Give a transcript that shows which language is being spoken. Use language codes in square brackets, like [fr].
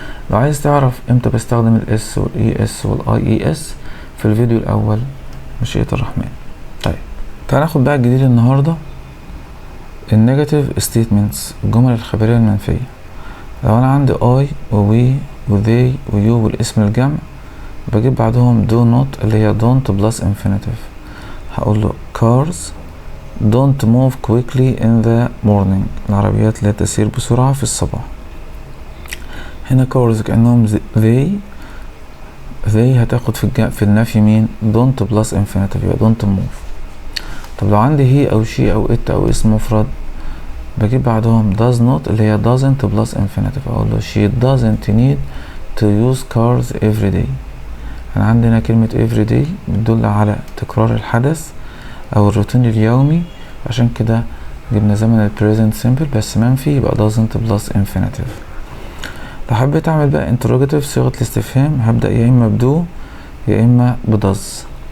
[ar] لو عايز تعرف امتى بستخدم الاس والاي اس والاي اي اس في الفيديو الاول مشيئة الرحمن. طيب تعال ناخد بقى الجديد النهاردة، النيجاتيف ستيتمنتس، الجمل الخبرية المنفية. لو انا عندي I ووي وذي ويو والاسم الجمع بجيب بعدهم [en] do not [ar] اللي هي [en] don't plus infinitive. [ar] هقول له [en] cars don't move quickly in the morning. [ar] العربيات لا تسير بسرعة في الصباح. هنا cars كأنهم they هتاخد في النفي مين؟ [en] don't plus infinitive [ar] يبقى [en] don't move. [ar] طب لو عندي هي او she او it او اسم مفرد بجيب بعدهم [en] does not [ar] اللي هي [en] doesn't plus infinitive. [ar] اقول له [en] she doesn't need to use cars every day. [ar] انا عندنا كلمة [en] every day [ar] بتدل على تكرار الحدث او الروتين اليومي، عشان كده جبنا زمن البريزنت سيمبل بس منفي يبقى [en] doesn't plus infinitive. [ar] لو حبيت اعمل بقى interrogative صيغة الاستفهام هبدأ يا اما بدو يا اما بدز.